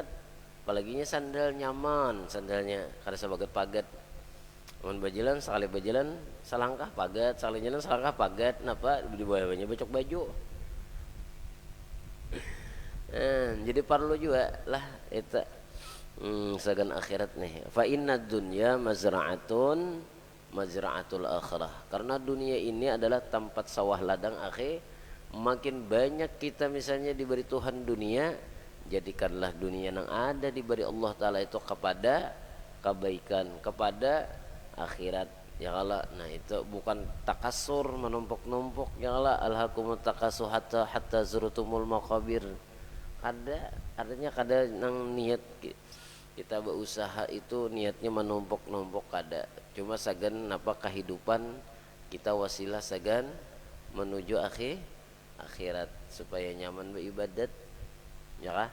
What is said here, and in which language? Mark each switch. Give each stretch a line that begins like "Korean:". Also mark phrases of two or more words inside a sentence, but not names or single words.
Banjar: Apalaginya sandal nyaman, sandalnya kada sabagat pagat. Mun bajalan sekali bajalan salangkah pagat, sekali jalan salangkah pagat. Napa di bawahnya bacok baju. Jadi perlu juga lah itu sagan akhirat nih.
Arabic: فإن الدنيا مزرعة الآخرة.
Banjar: Karena dunia ini adalah tempat sawah ladang akhir. Makin banyak kita misalnya diberi Tuhan dunia, jadikanlah dunia yang ada diberi Allah Ta'ala itu kepada kebaikan, kepada akhirat ya kala. Nah itu bukan takasur menumpuk-numpuk ya kala.
Arabic: ألهاكم التكاثر حتى زرتم المقابر.
Banjar: Artinya kada nang niat kita berusaha itu niatnya menumpuk-numpuk kada. Cuma sagan apa kehidupan kita wasilah sagan menuju akhirat supaya nyaman beribadat ya kah?